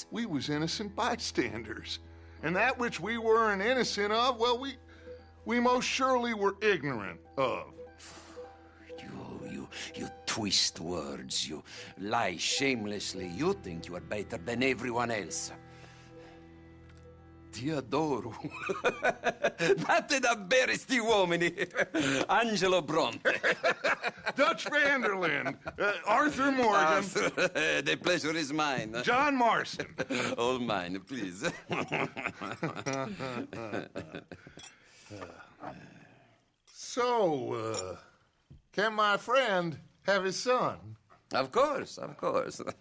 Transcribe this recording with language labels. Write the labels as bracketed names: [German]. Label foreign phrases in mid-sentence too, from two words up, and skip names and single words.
[English] We was innocent bystanders. And that which we weren't innocent of, well, we most surely were ignorant of. You twist words, you lie shamelessly. You think you are better than everyone else. [Italian] Ti adoro. Date davvero sti uomini. Angelo Bronte. [English] Dutch Van der Linde. Arthur Morgan. Arthur, the pleasure is mine. John Marston. All mine, please. So, can my friend have his son? Of course, of course.